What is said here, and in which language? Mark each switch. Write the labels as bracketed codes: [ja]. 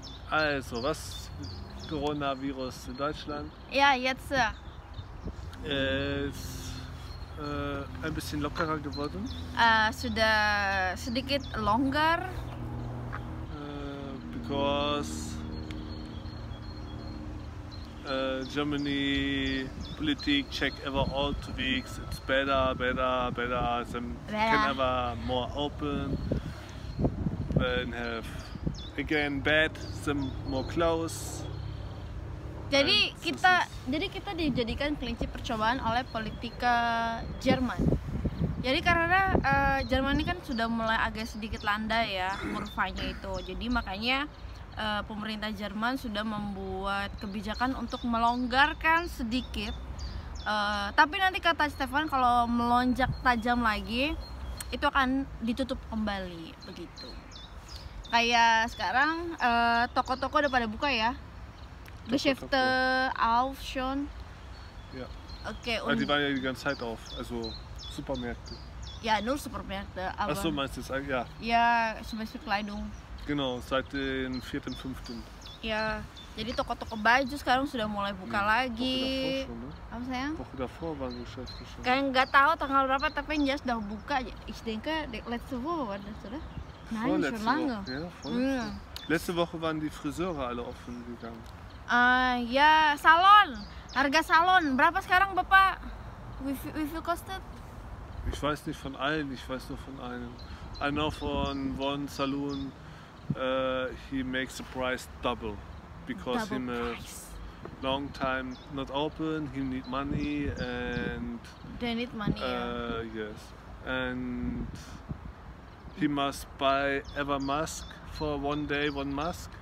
[de] Also, was Coronavirus in Deutschland? Ja, jetzt. Ist ein bisschen lockerer geworden. [id] Sudah sedikit longgar. [en] Because Germany politik check ever all 2 weeks. It's better. Them can ever more open. Then have again bad. Them more close. [id] Jadi kita dijadikan kelinci percobaan oleh politika Jerman. Jadi karena Jerman ini kan sudah mulai agak sedikit landai ya kurvanya itu. Jadi makanya pemerintah Jerman sudah membuat kebijakan untuk melonggarkan sedikit. Tapi nanti kata Stefan kalau melonjak tajam lagi itu akan ditutup kembali begitu. Kayak sekarang toko-toko udah pada buka ya. [de] Geschäfte auf schon. Ja. Okay, und die waren ja die ganze Zeit auf, also Supermärkte. Ja, nur Supermärkte. Aber Achso, meinst du das? Ja. Ja, zum Beispiel Kleidung. Genau, seit dem 4. 5. [id] Ya, jadi toko-toko baju sekarang sudah mulai buka lagi. [de] Woche davor schon, ne? [id] Apa sayang? [de] Woche davor waren Geschäfte schon. [id] Kayak nggak tahu tanggal berapa, tapi yang jelas udah buka. [de] Ich denke, letzte Woche war das, oder? Nein, schon lange. Woche, ja, letzte Woche waren die Friseure alle offen gegangen. [id] Ya, salon. Harga salon berapa sekarang, Bapak? [de] Wie viel kostet? Ich weiß nicht von allen, ich weiß nur von einem. [en] I know von one saloon, he makes the price double because Double him a price. long time not open, he need money and They need money. yes, and he must buy ever mask for 1 day, 1 mask,